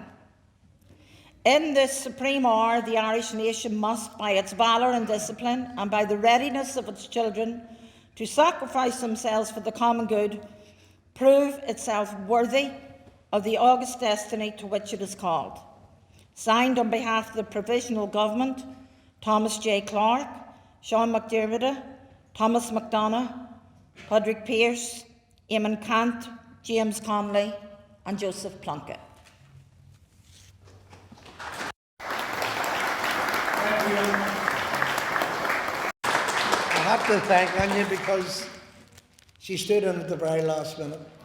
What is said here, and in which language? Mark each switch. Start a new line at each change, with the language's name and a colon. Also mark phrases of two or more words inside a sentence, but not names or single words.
English: In this supreme hour, the Irish nation must, by its valour and discipline, and by the readiness of its children to sacrifice themselves for the common good, prove itself worthy of the august destiny to which it is called. Signed on behalf of the Provisional Government, Thomas J. Clark, Sean McDermott, Thomas McDonagh, Patrick Pearse, Eamon Cant, James Connolly, and Joseph Plunkett. I have to thank Anya because she stood in at the very last minute.